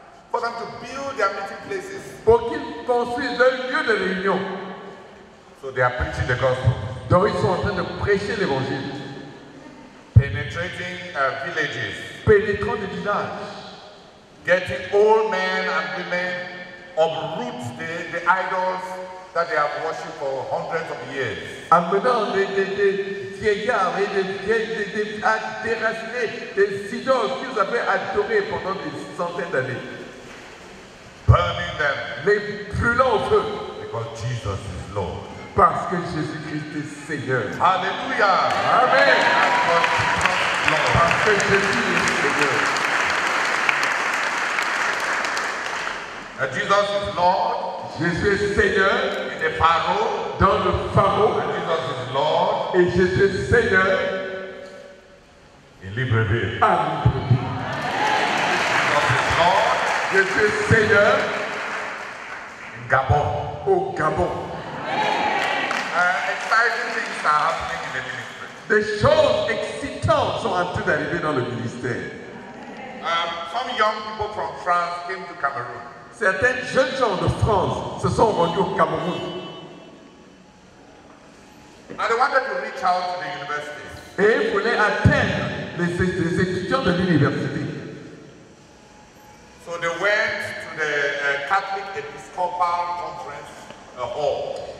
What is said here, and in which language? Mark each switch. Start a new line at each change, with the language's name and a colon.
English: For them to build their meeting places.
French: pour qu'ils construisent un lieu de réunion.
English: So they are preaching the gospel.
French: Donc ils sont en train de prêcher l'évangile,
English: Penetrating villages.
French: pénétrant des villages,
English: Getting old men and women uproot the idols that they have worshipped for hundreds of years.
French: Amenant des vieillards et à déraciner des idoles qu'ils avaient adorées pendant des centaines d'années.
English: Burning them.
French: Les brûlant au feu.
English: Because Jesus is Lord.
French: Parce que Jésus-Christ est Seigneur. Hallelujah. Amen. Parce que Jésus est Seigneur.
English: Jesus is Lord.
French: Jésus est Seigneur.
English: In the Pharaoh.
French: Dans le Pharaoh.
English: Jesus is Lord.
French: Et Jésus est Seigneur.
English: In Libreville.
French: À Libreville.
English: Jesus is Lord.
French: Jésus est Seigneur.
English: In Gabon.
French: Au Gabon.
English: Exciting things are happening in the ministry.
French: Des choses excitantes sont en train d'arriver dans le ministère.
English: Some young people from France came to Cameroon.
French: Certains jeunes gens de France se sont rendus au Cameroun.
English: And they wanted to reach out to the universities.
French: Et ils voulaient atteindre les étudiants de l'université.
English: So they went to the Catholic Episcopal Conference hall.